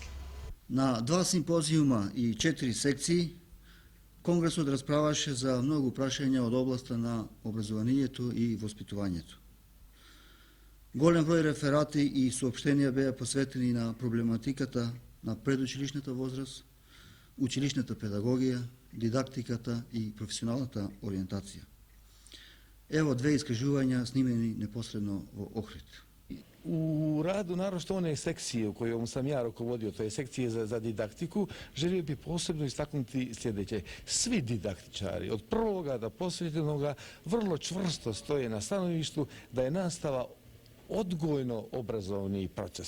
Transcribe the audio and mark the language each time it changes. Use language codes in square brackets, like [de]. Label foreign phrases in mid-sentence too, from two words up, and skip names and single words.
[mk] На 2 симпозиума и 4 секции Конгресот расправаше за многу прашања од областа на образованието и воспитувањето. Голем број реферати и соопштенија беа посветени на проблематиката на предучилишната возраст, училишната педагогија, дидактиката и професионалната ориентација. [hr] Evo 2 iskazivanja snimljeni neposredno u Ohrid. U radu, naročito one sekcije u kojoj sam ja rukovodio, to je sekcije za didaktiku, želio bih posebno istaknuti sljedeće. Svi didaktičari, od prvoga do posvetljenoga, vrlo čvrsto stoje na stanovištu da je nastava odgojno-obrazovni proces.